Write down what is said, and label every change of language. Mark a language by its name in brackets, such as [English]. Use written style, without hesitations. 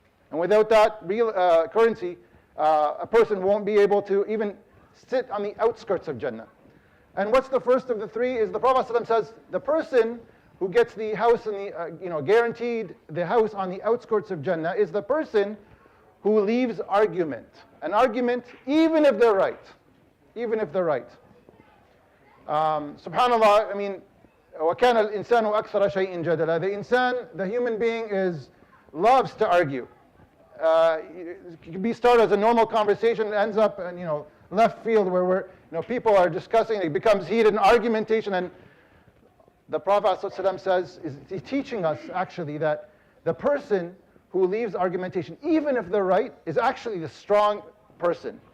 [English] And without that real currency, a person won't be able to even sit on the outskirts of Jannah. And what's the first of the three is the Prophet ﷺ says the person who gets the house in the guaranteed the house on the outskirts of Jannah is the person who leaves argument. An argument, even if they're right. Even if they're right. [Arabic] Subhanallah, [English] I mean, [Arabic] وَكَانَ الْإِنسَانُ أَكْثَرَ شَيْءٍ جَدَلًا. [English] The human being loves to argue. It can be started as a normal conversation, it ends up in left field where people are discussing, it becomes heated and argumentation. And the Prophet ﷺ says, he's teaching us actually that the person who leaves argumentation, even if they're right, is actually the strong person.